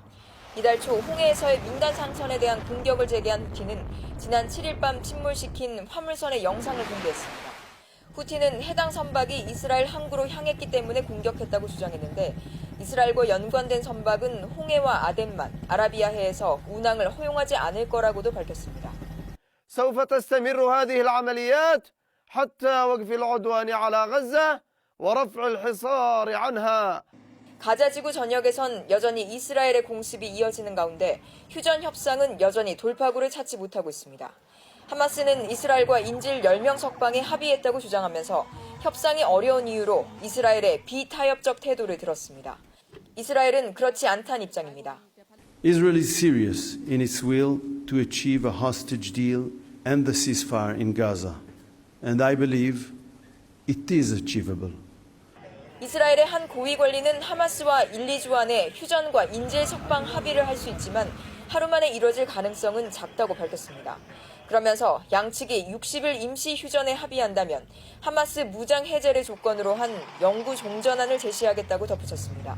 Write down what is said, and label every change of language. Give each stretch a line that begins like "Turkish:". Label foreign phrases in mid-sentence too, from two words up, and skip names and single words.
Korean: 이달 초 홍해에서의 민간 상선에 대한 공격을 재개한 후티는 지난 7일 밤 침몰시킨 화물선의 영상을 공개했습니다. 후티는 해당 선박이 이스라엘 항구로 향했기 때문에 공격했다고 주장했는데 이스라엘과 연관된 선박은 홍해와 아덴만, 아라비아해에서 운항을 허용하지 않을 거라고도 밝혔습니다.
Arabic: سوف تستمر هذه العمليات حتى وقف العدوان على غزة ورفع الحصار عنها.
Korean: 가자지구 전역에선 여전히 이스라엘의 공습이 이어지는 가운데 휴전 협상은 여전히 돌파구를 찾지 못하고 있습니다. 하마스는 이스라엘과 인질 10명 석방에 합의했다고 주장하면서 협상이 어려운 이유로 이스라엘의 비타협적 태도를 들었습니다. 이스라엘은 그렇지 않다는 입장입니다.
English: Israel is serious in its will to achieve a hostage deal and the ceasefire in Gaza, and I believe it is achievable.
Korean: 이스라엘의 한 고위 관리는 하마스와 1-2주 안에 휴전과 인질 석방 합의를 할 수 있지만 하루 만에 이뤄질 가능성은 작다고 밝혔습니다. 그러면서 양측이 60일 임시 휴전에 합의한다면 하마스 무장 해제를 조건으로 한 영구 종전안을 제시하겠다고 덧붙였습니다.